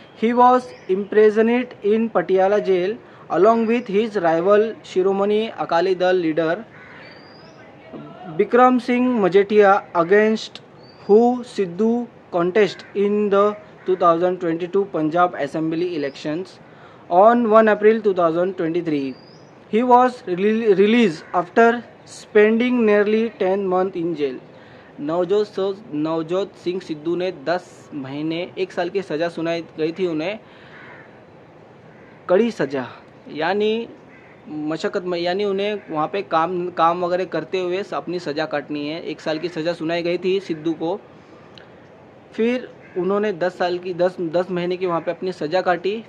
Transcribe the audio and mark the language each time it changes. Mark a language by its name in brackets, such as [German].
[English] He was imprisoned in Patiala jail along with his rival Shiromani Akali Dal leader Bikram Singh Majithia, against who Sidhu contest in the 2022 Punjab Assembly elections on 1 April 2023. He was released after spending nearly 10 months in jail. [Hindi] Navjot Singh Sidhu ने 10 महीने 1 साल की सज़ा सुनाई गई थी उन्हें, कड़ी सज़ा, यानी मशक्क़त में, यानी उन्हें वहाँ पे काम वगैरह करते हुए अपनी सज़ा काटनी है। 1 साल की सज़ा सुनाई गई थी सिद्धू को। फिर उन्होंने 10 महीने की वहाँ पे अपनी सज़ा काटी।